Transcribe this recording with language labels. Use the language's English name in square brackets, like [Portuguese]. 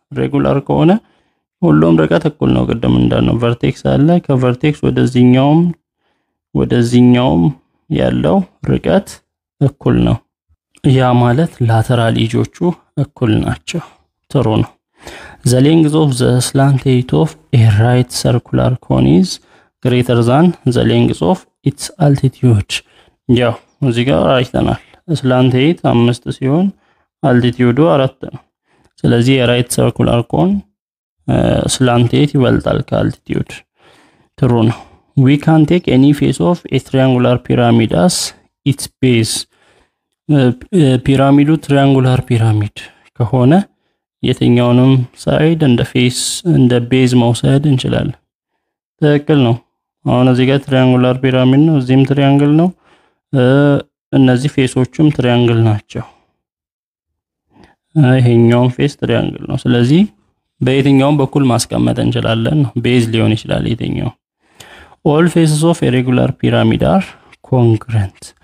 [Amharic] ሬጉላር ከሆነ ሁሉም ርቀት እኩል ነው። ቀደም እንዳልነው ቨርቴክስ አለ ከቨርቴክስ ወደዚህኛውም ያለው ርቀት እኩል ነው። ያ ማለት lateral edgeዎቹ እኩል ናቸው። ጥሩ ነው። [English] the length of the slant height of a right circular cone is greater than the length of its altitude. [Amharic] ያው እዚህ ጋር አይተናል። slant height 5 ሲሆን altitude 4 ነው። ስለዚህ የራይት ሰርኩላር ኮን slant height ይበልጣል ከaltitude። ጥሩ ነው። [English] we can take any face of a triangular pyramid as its base. [Amharic] ፒራሚዱ triangular pyramid ከሆነ የትኛውንም ሳይድ እንደ ፌስ እንደ ቤዝ መውሰድ እንችላለን። ትክክል ነው። አሁን እዚህ ጋር triangular pyramid ነው፣ እዚህም triangle ነው። እነዚህ ፌሶቹም triangle ናቸው። ይሄኛውም ፌስ triangle ነው። ስለዚህ በየትኛውም በኩል ማስቀመጥ እንችላለን። ቤዝ ሊሆን ይችላል የትኛው። [English] all faces of a regular pyramid are congruent.